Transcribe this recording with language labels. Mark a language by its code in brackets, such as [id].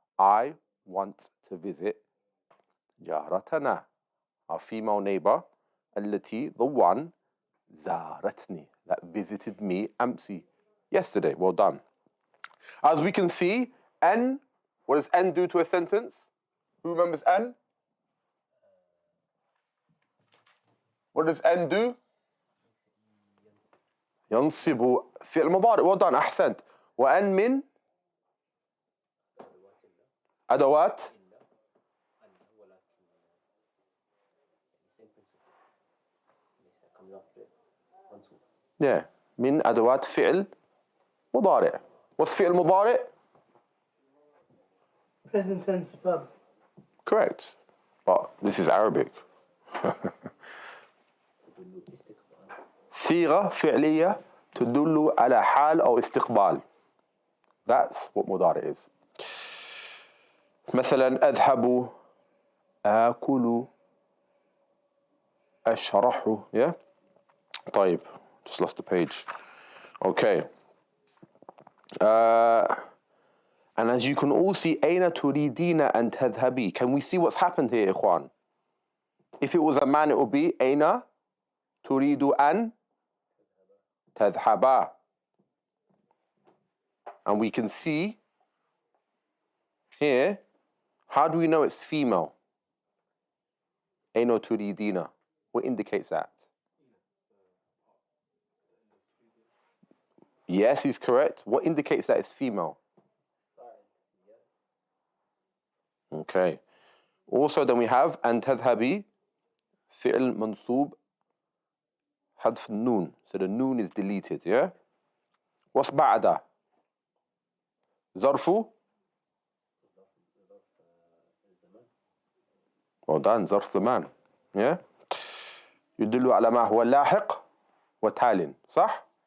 [en] I want to visit [ar] جارتنا, [en] our female neighbor, [ar] التي, [en] the one, [ar] زارتني, [en] that visited me [ar] أمسي, [en] yesterday. Well done. As we can see, N, what does N do to a sentence? Who remembers N? What does N do? [ar] ينصب فعل مضارع. [en] Well done, [ar] أحسنت. وأن من أدوات من أدوات فعل مضارع. [en] What's [ar] فعل مضارع? [en] Present tense verb. Correct. But this is Arabic. [ar] صيغة فعلية تدل على حال أو استقبال. [en] That's what مضارع is. [ar] مثلا أذهب آكل أشرح. [en] Yeah? [ar] طيب. [en] Just lost the page. Okay. And as you can all see, [ar] أين تريدين أن تذهبي? [en] Can we see what's happened here, [ar] إخوان? [en] If it was a man, it would be [ar] أين تريد أن تذهبا. [en] And we can see here, how do we know it's female? [ar] أين تريدين? [en] What indicates that? Yes, he's correct. What indicates that it's female? Okay. Also, then we have [ar] أن تذهبي فعل منصوب حذف النون. [en] So the noon is deleted, yeah? What's [ar] بعده? ظرف. [en] Well done, [ar] ظرف زمان. Yeah? يدل على ما هو لاحق وتال. صح?